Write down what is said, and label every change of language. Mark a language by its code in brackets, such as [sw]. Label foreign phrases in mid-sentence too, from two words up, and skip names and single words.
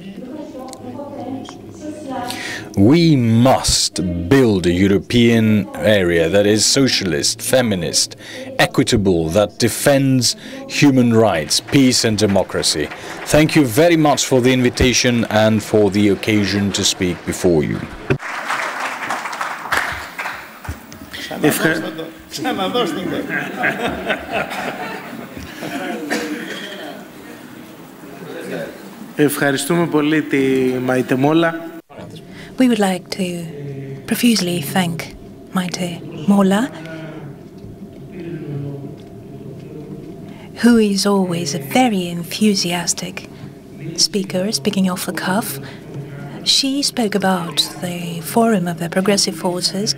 [en] We must build a European area that is socialist, feminist, equitable, that defends human rights, peace and democracy. Thank you very much for the invitation and for the occasion to speak before you. [el] Ευχαριστούμε πολύ τη Μαϊτέ Μόλα. [en] We would like to profusely thank Maite Molla, who is always a very enthusiastic speaker, speaking off the cuff. She spoke about the Forum of the Progressive Forces.